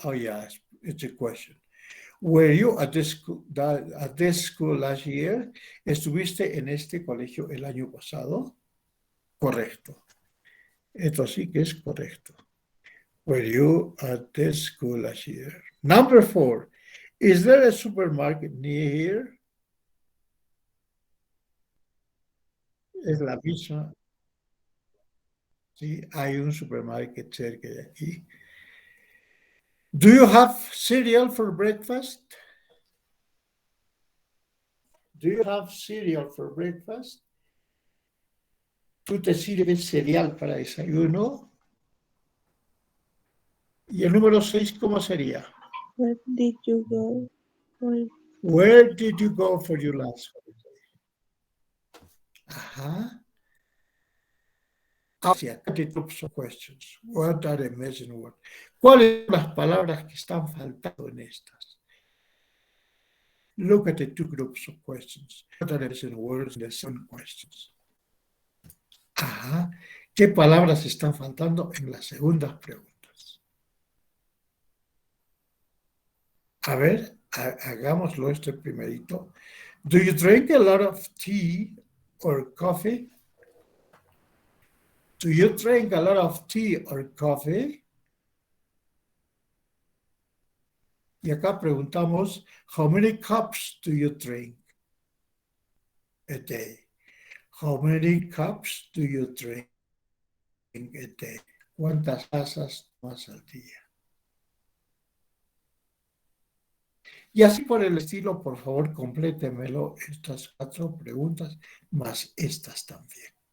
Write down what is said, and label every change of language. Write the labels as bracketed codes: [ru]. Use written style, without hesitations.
[en] Oh, yes, it's a question. Were you at this school last year? [es] ¿Estuviste en este colegio el año pasado? Correcto. Esto sí que es correcto. [en] Were you at this school last year? Number 4. Is there a supermarket near here? [es] Es la misma. Sí, hay un supermarket cerca de aquí. [en] Do you have cereal for breakfast? Do you have cereal for breakfast? [es] ¿Tú te sirves cereal para desayuno? Y el número 6, ¿cómo sería? [en] Where did you go? Where did you go for your last holiday? Ajá. Hacia the groups of questions. What are the missing words? [es] ¿Cuáles son las palabras que están faltando en estas? [en] Look at the 2 groups of questions. What are the missing words in the 7 questions? Ajá. [es] ¿Qué palabras están faltando en las segundas preguntas? A ver, hagámoslo este primerito. [en] Do you drink a lot of tea or coffee? Do you drink a lot of tea or coffee? [es] Y acá preguntamos, [en] how many cups do you drink a day? How many cups do you drink a day? [es] ¿Cuántas tazas tomas al día? Y así por el estilo, por favor, complétemelo estas 4 preguntas, más estas también.